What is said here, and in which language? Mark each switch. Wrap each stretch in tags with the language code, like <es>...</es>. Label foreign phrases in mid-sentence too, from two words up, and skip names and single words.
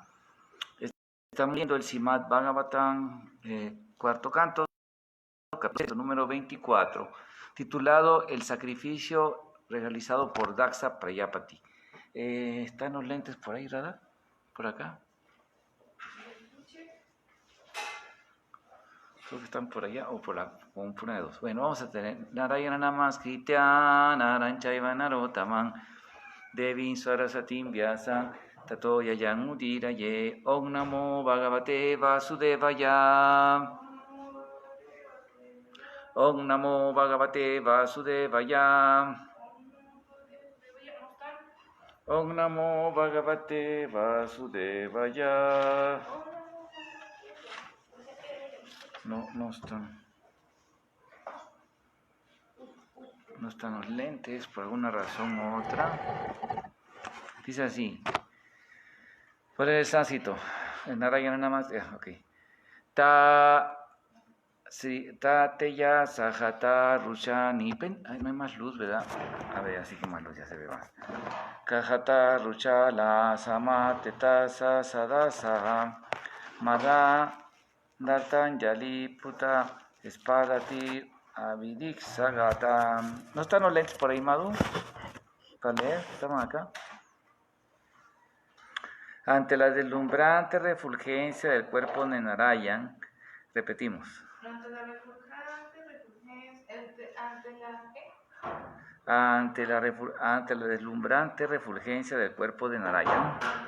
<es>Estamos viendo el Srimad Bhagavatam, cuarto canto, capítulo número 24, titulado El sacrificio realizado por Daksa Prayapati. ¿Están los lentes por ahí, Radha? ¿Por acá? Creo que están por allá o por una de dos. Bueno, vamos a tener</es> <sa>Narayana Namaskritya Naranchaiva Narotaman Devin Sarasatim Vyasa Tato Yayan Udiraye Om Namo Bhagavate Vasudevaya Om Namo Bhagavate Vasudevaya Om Namo Bhagavate Vasudevaya.</sa> <es>No están los lentes por alguna razón u otra. Dice así. ¿Cuál es el sánscrito? El Narayana nada más. Ok.</es> <sa>Teya Sahata Ruchani.</sa> <es>Ay, no hay más luz, ¿verdad? A ver, así que más luz, ya se ve más.</es> <sa>Kahata Ruchala Sama Tetasa Sadasa Mada Dartanjali Puta Espadati Avidik Sagatam.</sa> <es>¿No están los lentes por ahí, Madhu? Para leer, estamos acá. Ante la deslumbrante refulgencia del cuerpo de Narayan, repetimos. Ante la deslumbrante refulgencia del cuerpo de Narayan.</es>